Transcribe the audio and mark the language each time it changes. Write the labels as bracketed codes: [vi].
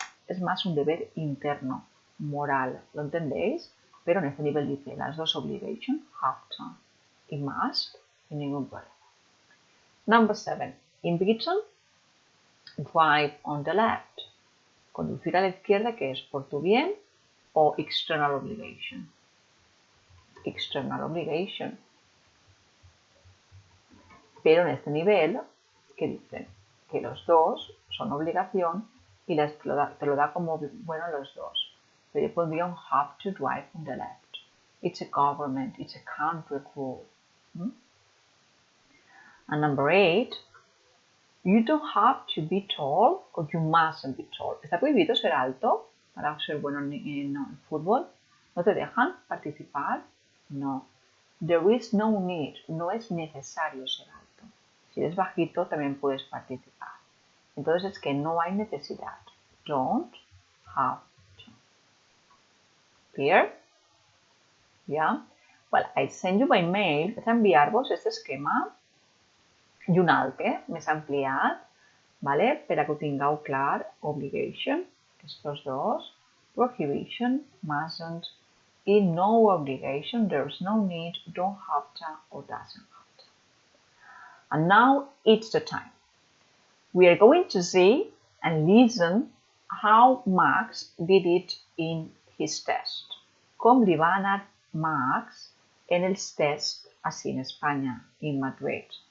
[es] Es más un deber interno, moral. ¿Lo entendéis? Pero en este nivel dice las dos obligation, have to, y must, y ningún problema. [en] Number 7. In Britain, drive on the left. [es] Conducir a la izquierda, que es por tu bien, o [en] external obligation. External obligation. [es] Pero en este nivel, ¿qué dice? que los dos son obligación y te lo da como bueno los dos. [en] So you put don't have to drive on the left. It's a government, it's a country rule. And number 8, you don't have to be tall or you mustn't be tall. [es] ¿Está prohibido ser alto para ser bueno en fútbol? ¿No te dejan participar? No. [en] There is no need. [es] No es necesario ser alto. Si eres bajito también puedes participar. Entonces es que no hay necesidad. [en] Don't have to. Clear? Yeah? Well, I send you by mail. [ca] Vaig enviar-vos aquest esquema i un altre més ampliat, vale? Per a que ho tingueu clar. [en] Obligation, [es] estos dos. [en] Prohibition, mustn't. I no obligation, there's no need, don't have to, or doesn't have to. And now it's the time. We are going to see and listen how Max did it in his test. [ca] Com li va anar Max en els tests així en Espanya, in Madrid.